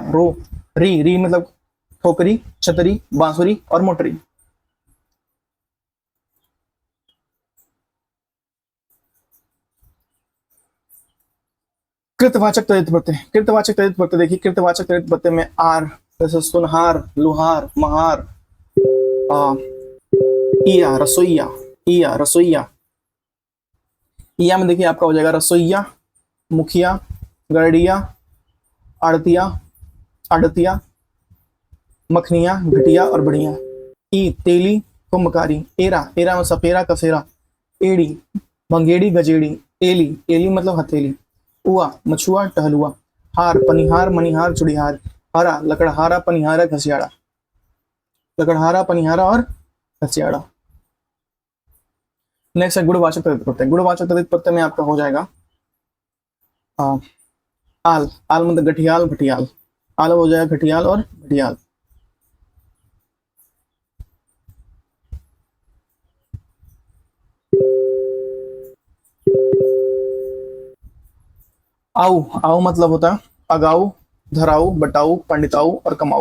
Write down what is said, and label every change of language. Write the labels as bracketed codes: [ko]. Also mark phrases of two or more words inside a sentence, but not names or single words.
[hi] रो, री, री मतलब ठोकरी, छतरी, बांसुरी और मोटरी। कृतवाचक तदित प्रत्यय, कृतवाचक तदित प्रत्यय देखिए, कृतवाचक तदित प्रत्यय में आर जैसे सुनहार, लुहार, महार, इया रसोईया, इया रसोईया। इया में देखिए आपका हो जाएगा रसोईया, मुखिया, गरडिया, आड़तिया, आड़तिया, मखनिया, घटिया और बढ़िया। ई, तेली, कुंभकारी। एरा, एरा में सपेरा, कसेरा, एड़ी, भंगेड़ी, गजेड़ी। एली, एली मतलब हथेली। उआ, मछुआ, टहलुआ। हार, पनिहार, मनिहार, चुड़िहार। हरा, लकड़हारा, पनिहारा, घसियाड़ा। लकड़हारा, पनिहारा और घसियाड़ा। नेक्स्ट है गुणवाचक तदित प्रत्यय। गुणवाचक तदित प्रत्यय में आपका हो जाएगा आ, आल, आल मतलब गठियाल, भटियाल। आल हो जाएगा घटियाल और भटियाल। आऊ, आऊ मतलब होता है अगाऊ, धराऊ, बटाऊ, पंडिताऊ और कमाऊ।